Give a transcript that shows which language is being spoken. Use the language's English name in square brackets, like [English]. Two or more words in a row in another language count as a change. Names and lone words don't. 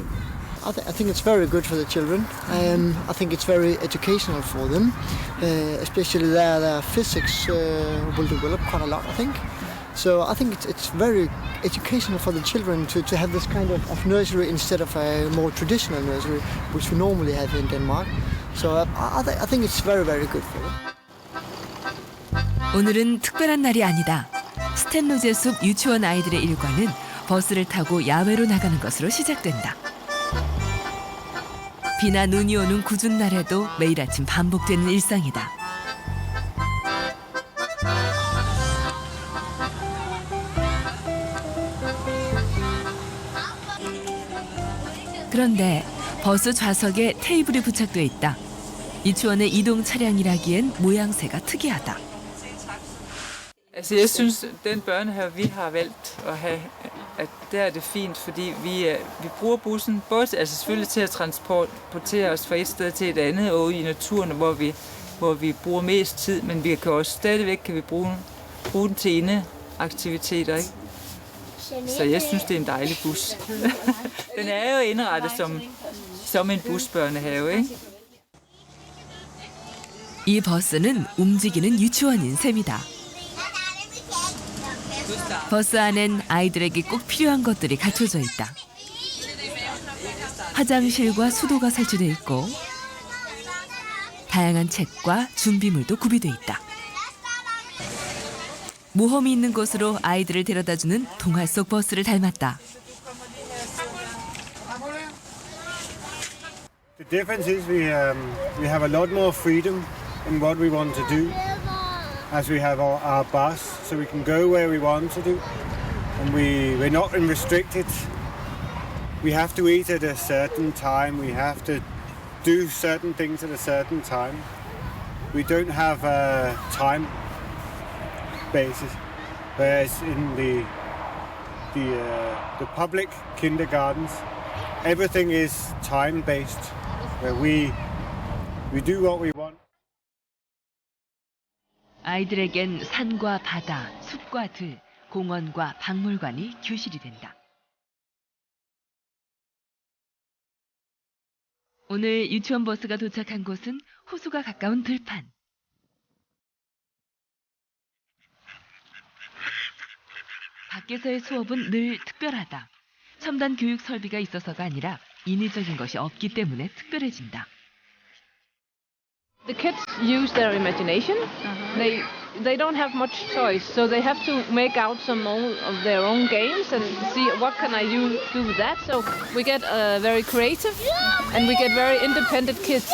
[English] I think it's very good for the children. I think it's very educational for them, especially their physics will develop quite a lot, I think. So I think it's very educational for the children to have this kind of nursery instead of a more traditional nursery, which we normally have in Denmark. So I think it's very, very good for them. [Korean] 오늘은 특별한 날이 아니다. 스텐로제 숲 유치원 아이들의 일과는 버스를 타고 야외로 나가는 것으로 시작된다. 비나 눈이 오는 궂은 날에도 매일 아침 반복되는 일상이다. 그런데 버스 좌석에 테이블이 부착돼 있다. 유치원의 이동 차량이라기엔 모양새가 특이하다. [Danish] Altså, jeg synes, den børnehave, vi har valgt at have, at der er det fint, fordi vi bruger bussen både altså selvfølgelig til at transportere os fra et sted til et andet og i naturen, hvor vi bruger mest tid, men vi kan også stadigvæk bruge den til indeaktiviteter, ikke? Så jeg synes, det er en dejlig bus. Den er jo indrettet som en busbørnehave, ikke? [Korean] 이 버스는 움직이는 유치원인 셈이다. 버스 안엔 아이들에게 꼭 필요한 것들이 갖춰져 있다. 화장실과 수도가 설치돼 있고 다양한 책과 준비물도 구비돼 있다. 모험이 있는 곳으로 아이들을 데려다주는 동화 속 버스를 닮았다. [English] The difference is we have a lot more freedom in what we want to do, as we have our bus, so we can go where we want to do, and we're not restricted. We have to eat at a certain time. We have to do certain things at a certain time. We don't have a time basis, whereas in the public kindergartens, everything is time based, where we do what we want. [Korean] 아이들에겐 산과 바다, 숲과 들, 공원과 박물관이 교실이 된다. 오늘 유치원 버스가 도착한 곳은 호수가 가까운 들판. 밖에서의 수업은 늘 특별하다. 첨단 교육 설비가 있어서가 아니라 인위적인 것이 없기 때문에 특별해진다. [English] The kids use their imagination. They don't have much choice, so they have to make out some of their own games and see what can I do with that. So we get very creative and we get very independent kids.